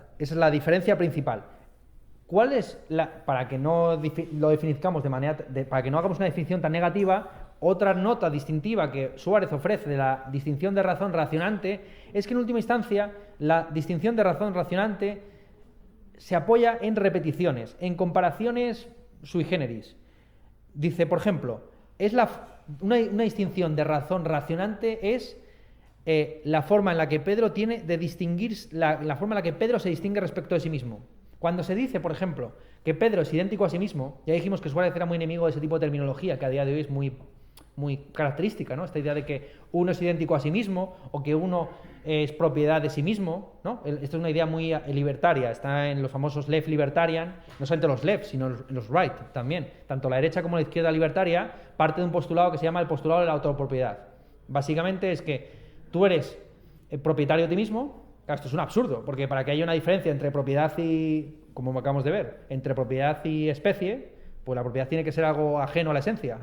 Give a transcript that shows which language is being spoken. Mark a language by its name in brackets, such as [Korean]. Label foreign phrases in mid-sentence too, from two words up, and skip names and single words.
[Spanish] Esa es la diferencia principal. ¿Cuál es para que no lo definizcamos para que no hagamos una definición tan negativa, otra nota distintiva que Suárez ofrece de la distinción de razón racionante es que en última instancia la distinción de razón racionante se apoya en repeticiones, en comparaciones [Latin] sui generis. [Spanish] Dice, por ejemplo, una distinción de razón racionante es la forma en la que Pedro tiene de distinguir, la forma en la que Pedro se distingue respecto de sí mismo. Cuando se dice, por ejemplo, que Pedro es idéntico a sí mismo, ya dijimos que Suárez era muy enemigo de ese tipo de terminología, que a día de hoy es muy característica, ¿no? Esta idea de que uno es idéntico a sí mismo o que uno es propiedad de sí mismo, ¿no? Esto es una idea muy libertaria, está en los famosos [English] left libertarian, [Spanish] no solamente los left, sino en los right también. Tanto la derecha como la izquierda libertaria parte de un postulado que se llama el postulado de la autopropiedad. Básicamente es que tú eres propietario de ti mismo. Claro, esto es un absurdo, porque para que haya una diferencia entre propiedad y, como acabamos de ver, entre propiedad y especie, pues la propiedad tiene que ser algo ajeno a la esencia.